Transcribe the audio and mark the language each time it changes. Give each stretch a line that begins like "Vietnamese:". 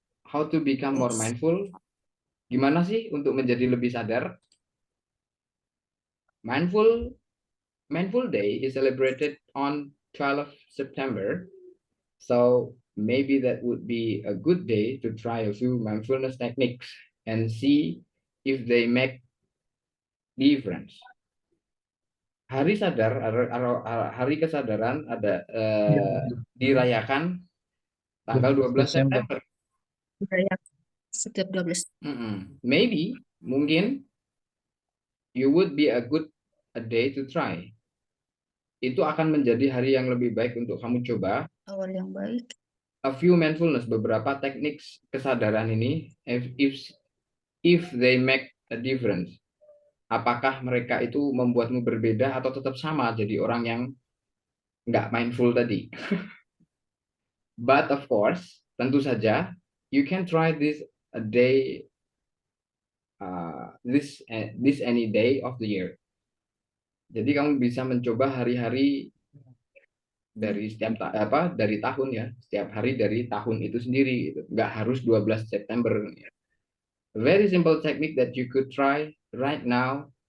English: How to become more mindful?
Indonesian: Gimana sih untuk menjadi lebih sadar?
English: Mindful Day is celebrated on 12 September. So maybe that would be a good day to try a few mindfulness techniques and see if they make difference.
Indonesian: Hari sadar, hari kesadaran ada dirayakan tanggal 12 September. Setiap 12.
English: Maybe, mungkin you would be a day to try.
Indonesian: Itu akan menjadi hari yang lebih baik untuk kamu coba. Awal yang baik.
English: A few mindfulness,
Indonesian: beberapa teknik kesadaran ini,
English: if they make a difference.
Indonesian: Apakah mereka itu membuatmu berbeda atau tetap sama jadi orang yang nggak mindful tadi?
English: But of course,
Indonesian: tentu saja,
English: you can try this a day, this any day of the year.
Indonesian: Jadi kamu bisa mencoba hari-hari dari dari tahun ya, setiap hari dari tahun itu sendiri, gitu. Nggak harus 12 September.
English: A very simple technique that you could try right now.